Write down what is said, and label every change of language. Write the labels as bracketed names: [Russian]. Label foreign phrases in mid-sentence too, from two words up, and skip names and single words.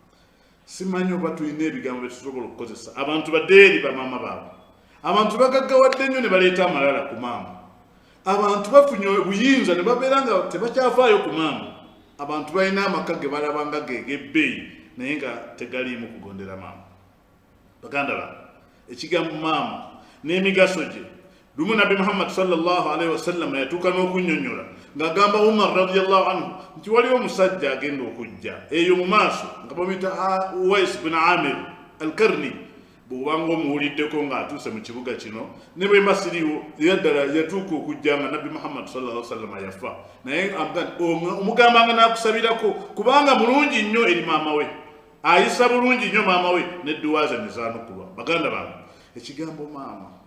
[Ganda] simanyi oba tulina ebigambo bye tusobola okukozesa abantu badde eri bamaama baabwe abantu bagaggawadde nnyo ne baleeta amalala ku maama abantu bafunye obuyinza ne babeera nga tebakyafaayo ku maama abantu balina amaka ge balaba nga geg'ebbeeyi naye nga tegaliimu kugondera maama baganda bange ekigambo maama n'emigaso gye lumu nabbi Muhammad [Arabic] صلى الله عليه وسلم [Ganda] yatuuka n'okunnyonnyola ng'agamba Umar [Arabic] رضي الله عنه [Ganda] nti waliwo omusajja agenda okujja eyo mu maaso nga bamuyita Uwais bin Amir al-Karni bw'obanga omuwuliddeko ng'atuuse mu kibuga kino ne bwe mba siriwo yaddala yatuuka okujja nga nabbi Muhammad [Arabic] صلى الله عليه وسلم [Ganda] yafa naye omugambanga n'akusabirako kubanga mulungi nnyo eri maama we ayisa bulungi nnyo maama we n'edduwaaza ne zaanukulwa baganda bange ekigambo maama